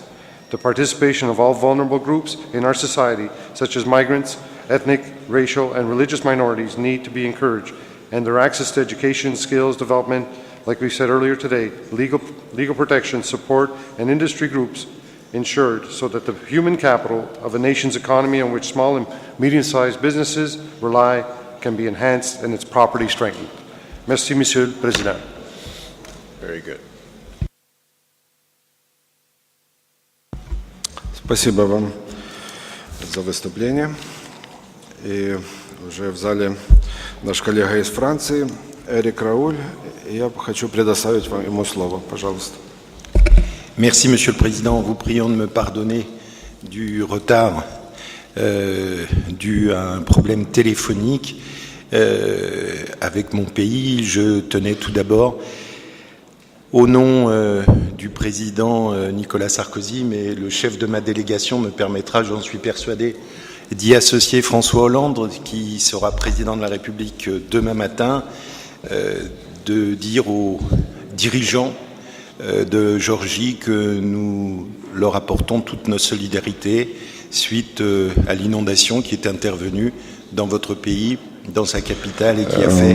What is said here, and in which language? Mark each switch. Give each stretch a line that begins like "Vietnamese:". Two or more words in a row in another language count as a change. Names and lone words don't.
English: The participation of all vulnerable groups in our society, such as migrants, ethnic, racial, and religious minorities, need to be encouraged, and their access to education, skills development, like we said earlier today, legal protection, support, and industry groups ensured so that the human capital of a nation's economy on which small and medium-sized businesses rely can be enhanced and its property strengthened.
French: Merci, Monsieur le Président.
English: Very good.
Russian: Спасибо вам за выступление. И уже в зале наш коллега из Франции, Эрик Рауль. Я хочу предоставить вам ему слово. Пожалуйста.
French: Merci, Monsieur le Président. Vous prions de me pardonner du retard dû à un problème téléphonique avec mon pays. Je tenais tout d'abord, au nom du président Nicolas Sarkozy, mais le chef de ma délégation me permettra, j'en suis persuadé, d'y associer François Hollande, qui sera président de la République demain matin, de dire aux dirigeants de Géorgie que nous leur apportons toutes nos solidarités suite à l'inondation qui est intervenue dans votre pays, dans sa capitale, et qui a fait...